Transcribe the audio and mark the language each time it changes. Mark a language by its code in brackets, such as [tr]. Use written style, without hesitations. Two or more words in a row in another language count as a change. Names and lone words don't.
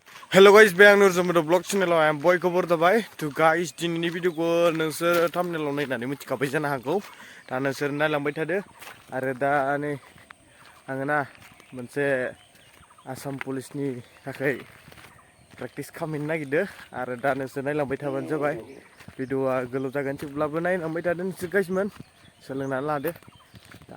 [en] Hello guys, bang Nurjamado vlog channel I am boy [brx] खबर दाबाय [en] to guys [brx] दिनैनि भिडिअखौ नोंसोर थाम्बनेलाव नायनानै मिथिखाबाय जानो हागौ दा नोंसोर नायलांबाय थादो आरो दा नै आङो ना मोनसे आसाम पुलिसनि थाखाय प्रेक्टिस खालामनो नागिरदों आरो दा नोंसोर नायलांबाय थाबानो जाबाय भिडिअआ गोलाव जागोन थेवब्लाबो नायलांबाय थादो नोंसोर गाइसमोन सोलोंनानै लादो दा